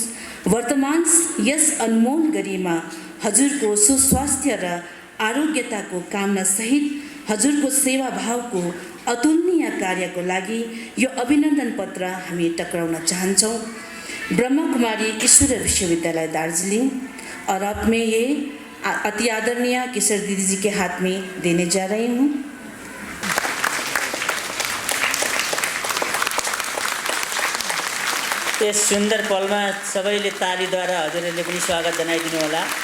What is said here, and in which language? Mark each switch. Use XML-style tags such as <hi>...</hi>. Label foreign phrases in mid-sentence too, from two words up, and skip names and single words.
<ne>वर्तमान यस अनमोल घडीमा हजुरको सुस्वास्थ्य र आरोग्यताको कामना सहित हजुरको सेवा भावको अतुलनीय कार्यको लागि यो अभिनन्दन पत्र हामी टक्राउन चाहन्छौँ।</ne> <hi>ब्रह्मकुमारी ईश्वर विश्वविद्यालय दार्जिलिङ और अब मैं ये अति आदरणीय किशोर दीदी जी के हाथ में देने जा रही हूँ।</hi> <ne>यस सुन्दर पलमा सबैले तालीद्वारा हजुरहरूले पनि स्वागत जनाइदिनु होला।</ne>